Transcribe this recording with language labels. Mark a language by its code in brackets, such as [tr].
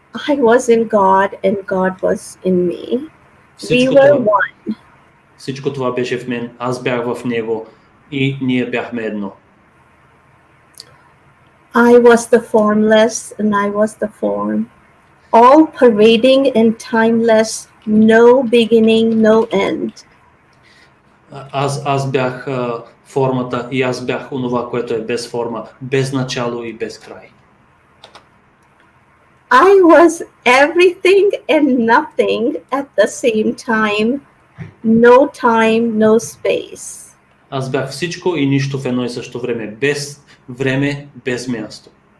[en] I was in God and God was in me. We were one. [bg] Всичко това беше в мен. Аз бях в Него и ние бяхме едно. [en] I was the formless and I was the form. All pervading and timeless no beginning, no end. [bg] Аз бях формата и аз бях онова, което е без форма, без начало и без край. [en] I was everything and nothing at the same time, no space. [bg] Аз бях всичко и нищо в едно и също време, без място.